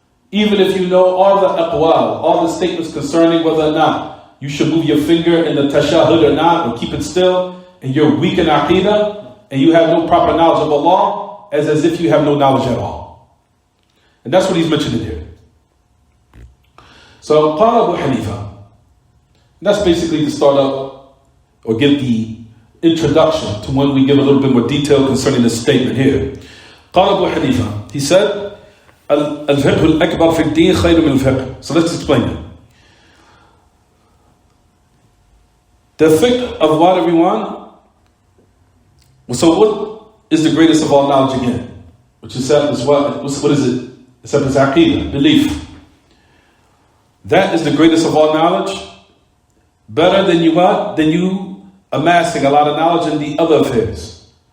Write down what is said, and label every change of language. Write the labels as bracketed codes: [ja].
[en] Even if you know all the aqwal, all the statements concerning whether or not you should move your finger in the tashahhud or not, or keep it still, and you're weak in aqidah, and you have no proper knowledge of Allah, as if you have no knowledge at all. And that's what he's mentioning here. So, قال Abu Hanifa. That's basically to start up, or give the introduction to when we give a little bit more detail concerning this statement here. قال Abu Hanifa. He said, [ar] الفقه الأكبر في الدين خير من الفقه. [en] So let's explain it. The fiqh of what, everyone? So what is the greatest of all knowledge again? Which is what is it? Except it's aqidah, belief. That is the greatest of all knowledge. Better than you amassing a lot of knowledge in the other affairs.